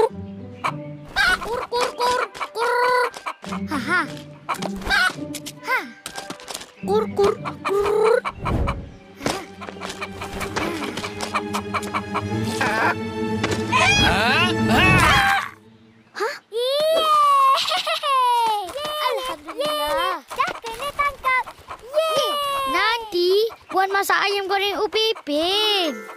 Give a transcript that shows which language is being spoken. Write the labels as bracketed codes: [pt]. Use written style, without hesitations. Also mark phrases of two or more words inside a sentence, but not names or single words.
[ms] Kur kur kur kur. Ha ha. Ha. Kur kur kur. Alhamdulillah. Dah kena tangkap. Yeay. Nanti Puan masak ayam goreng Upi Ipin.